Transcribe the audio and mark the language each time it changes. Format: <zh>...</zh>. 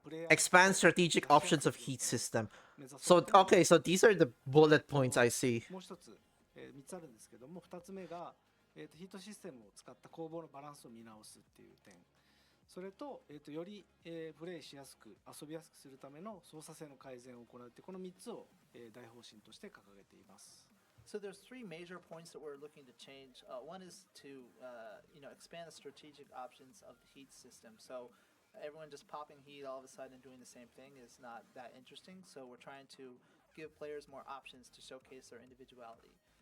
<en>Expand strategic options of heat system. So okay, so these are the bullet points I see.</en> <ja>もう一つ、3つあるんですけども、2つ目が、ヒートシステムを使った攻防のバランスを見直すっていう点、それと、より、プレイしやすく遊びやすくするための操作性の改善を行うってこの3つを、大方針として掲げています。</ja> <en>So there's three major points that we're looking to change. One is to expand the strategic options of the heat system. So everyone just popping heat all of a sudden and doing the same thing is not that interesting. So we're trying to give players more options to showcase their individuality.</en>